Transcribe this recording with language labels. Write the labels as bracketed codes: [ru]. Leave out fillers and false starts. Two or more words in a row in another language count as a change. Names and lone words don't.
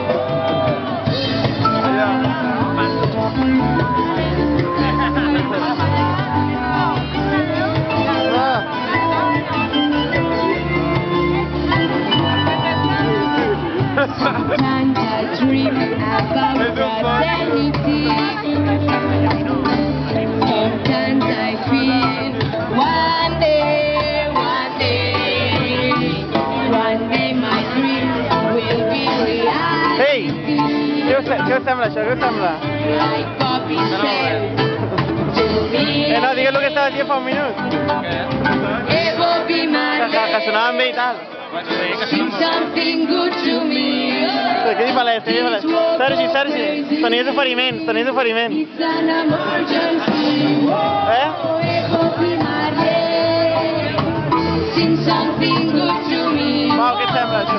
[en] Sometimes I dream about fraternity. Sometimes I feel one day my dreams will be reality. [ca] Ei, què us sembla això? Què us sembla? [en] Like Bobby said to me. [ca] No, digues el que estava dient fa un minut. [en] Bobby [ca] Que sonava amb ell i tal. [en] something good to me. [ca] Què diu Palès? Sergi, tenies oferiments. [en] It's an emergency. Bobby Marley, sing something good to me. [ca] Pau, què et sembla això?